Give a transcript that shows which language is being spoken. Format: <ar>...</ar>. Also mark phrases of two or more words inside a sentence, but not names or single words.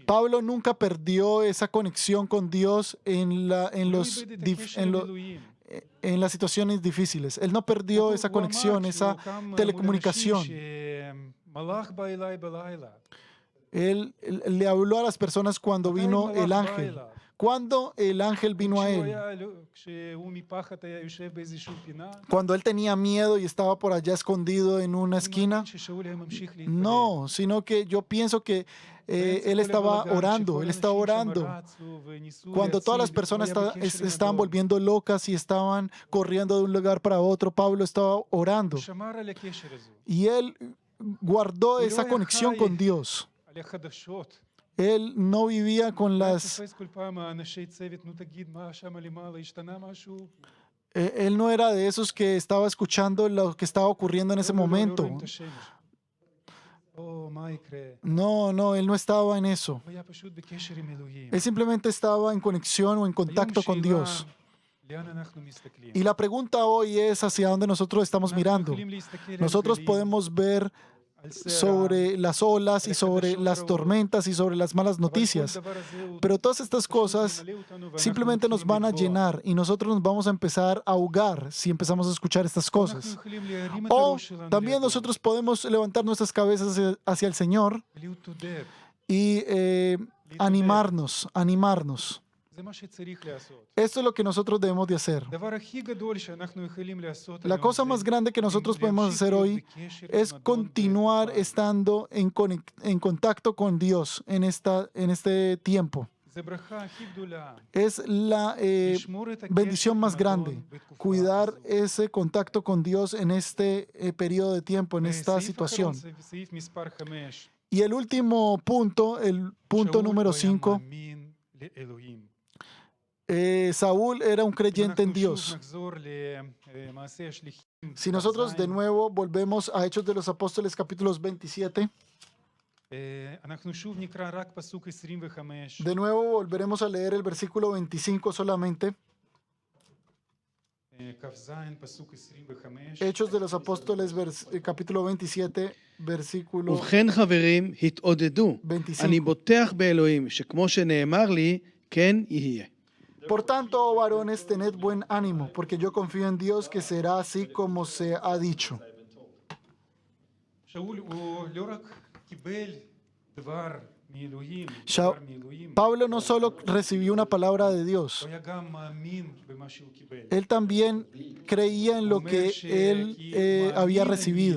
<es>Pablo nunca perdió esa conexión con Dios en</es> <he>לא איבד את הקשר עם אלוהים.</he> <es>en las situaciones difíciles. Él no perdió esa conexión, esa telecomunicación.</es> <he>מלאך בא אליי בלילה.</he> <es>Él le habló a las personas cuando vino el ángel. Cuando el ángel vino a</es> <he>כשהוא</he> <es>él,</es> <he>היה, כשהוא מפחד היה יושב באיזושהי פינה,</he> <es>cuando él tenía miedo y estaba por allá escondido en una</es> <he>אני</he> <es>esquina,</es> <he>מאמין ששאול היה ממשיך להתפלל.</he> <es>no, sino que yo pienso que</es> <he>באמצע</he> <es>él</es> <he>כל</he> <es>estaba</es> <he>הבלגן,</he> <es>orando,</es> <he>שכל</he> <es>él estaba</es> <he>האנשים שם</he> <es>orando.</es> <he>רצו וניסו</he> <es>Cuando todas las</es> <he>להציל,</he> <es>personas</es> <he>הוא היה בקשר עם</he> <es>estaban</es> <he>האדון.</he> <es>volviendo locas y estaban corriendo de un lugar para otro, Pablo estaba orando.</es> <he>הוא שמר על הקשר הזה,</he> <es>Y él guardó Pero esa</es> <he>היה</he> <es>conexión</es> <he>חי</he> <es>con Dios.</es> <he>על החדשות.</he> <es>Él no vivía con</es> <he>הוא היה</he> <es>las...</es> <he>תופס כל פעם האנשי צוות, נו תגיד מה שם למעלה, השתנה משהו?</he> <es>Él no era de esos que estaba escuchando lo que estaba ocurriendo en ese</es> <he>לא, לא, לא, לא</he> <es>momento.</es> <he>רואים את השמש. או, מה יקרה?</he> <es>No, no, él no estaba en eso.</es> <he>הוא היה פשוט בקשר עם אלוהים.</he> <es>Él simplemente estaba en conexión o en contacto con</es> <he>היום</he> <es>Dios.</es> <he>שאלה, לאן אנחנו מסתכלים?</he> <es>Y la pregunta hoy es hacia dónde nosotros estamos</es> <he>אנחנו</he> <es>mirando.</es> <he>יכולים להסתכל על</he> <es>Nosotros</es> <he>גלים,</he> <es>podemos ver</es> <he>על סערה,</he> <es>sobre las olas y sobre las tormentas y sobre las malas</es> <he>אבל כל</he> <es>noticias.</es> <he>דבר הזה הוא</he> <es>Pero todas estas</es> <he>פשוט</he> <es>cosas</es> <he>ממלא אותנו, ואנחנו</he> <es>simplemente nos</es> <he>מתחילים</he> <es>van a</es> <he>לטבוע.</he> <es>llenar y nosotros nos vamos a empezar a ahogar si empezamos a escuchar estas</es> <he>אנחנו</he> <es>cosas.</es> <he>יכולים להרים את</he> <es>O</es> <he>הראש שלנו</he> <es>también</es> <he>לאדון,</he> <es>nosotros podemos levantar nuestras cabezas hacia el Señor</es> <he>ולהתעודד.</he> <es>y animarnos.</es> <he>זה מה שצריך לעשות.</he> <es>Esto es lo que nosotros debemos de hacer.</es> <he>הדבר הכי גדול שאנחנו יכולים לעשות</he> <es>La</es> <he>היום</he> <es>cosa</es> <he>זה</he> <es>más grande que nosotros podemos</es> <he>להמשיך</he> <es>hacer</es> <he>להיות</he> <es>hoy</es> <he>בקשר</he> <es>es</es> <he>עם אדון</he> <es>continuar</es> <he>בתקופה.</he> <es>estando en contacto con Dios en este tiempo.</es> <he>זה ברכה הכי גדולה.</he> <es>Es la</es> <he>לשמור את הקשר</he> <es>bendición</es> <he>עם</he> <es>más</es> <he>אדון</he> <es>grande,</es> <he>בתקופה</he> <es>cuidar</es> <he>הזאת.</he> <es>ese contacto con Dios en este periodo de tiempo, en esta</es> <he>סעיף</he> <es>situación.</es> <he>אחרון, סעיף מספר 5.</he> <es>Y el último punto, el punto número 5,</es> <he>מאמין לאלוהים.</he> <es>Saúl era un creyente en</es> <he>אנחנו</he> <es>Dios.</es> <he>שוב נחזור למעשה השליחים.</he> <es>Si</es> <he>פרק</he> <es>nosotros de</es> <he>ז',</he> <es>nuevo volvemos a Hechos de los Apóstoles capítulos 27,</es> <he>אנחנו שוב נקרא רק פסוק 25.</he> <es>De nuevo volveremos a leer el versículo 25 solamente.</es> <he>כ"ז, פסוק 25.</he> <es>Hechos de los Apóstoles, capítulo 27, versículo</es> <he>ובכן חברים, התעודדו.</he> <es>25.</es> <he>אני בוטח באלוהים, שכמו שנאמר לי, כן יהיה.</he> <es>Por tanto, oh varones, tened buen ánimo, porque yo confío en Dios que será así como se ha dicho.</es> <he>שאול הוא לא רק קיבל דבר מאלוהים, שאול- דבר מאלוהים,</he> <es>Pablo no solo recibió una palabra de Dios,</es> <he>הוא היה גם מאמין במה שהוא קיבל.</he> <es>él también creía en lo que él había recibido,</es>